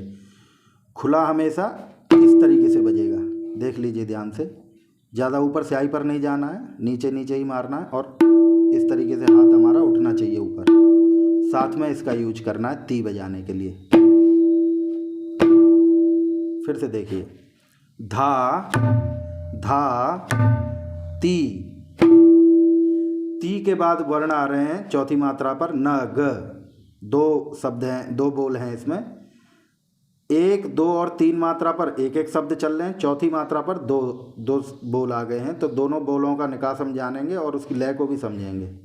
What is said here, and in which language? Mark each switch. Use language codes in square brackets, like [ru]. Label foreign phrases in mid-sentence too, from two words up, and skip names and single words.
[hi] खुला हमेशा इस तरीके से बजेगा, देख लीजिए ध्यान से। ज़्यादा ऊपर स्याही पर नहीं जाना है, नीचे नीचे ही मारना है, और इस तरीके से हाथ हमारा उठना चाहिए ऊपर। साथ में इसका यूज करना है ती बजाने के लिए। फिर से देखिए, धा धा ती। ती के बाद वर्ण आ रहे हैं चौथी मात्रा पर न ग। दो शब्द हैं, दो बोल हैं इसमें। एक, दो और तीन मात्रा पर एक एक शब्द चल रहे हैं, चौथी मात्रा पर दो दो बोल आ गए हैं। तो दोनों बोलों का निकास हम जानेंगे और उसकी लय को भी समझेंगे।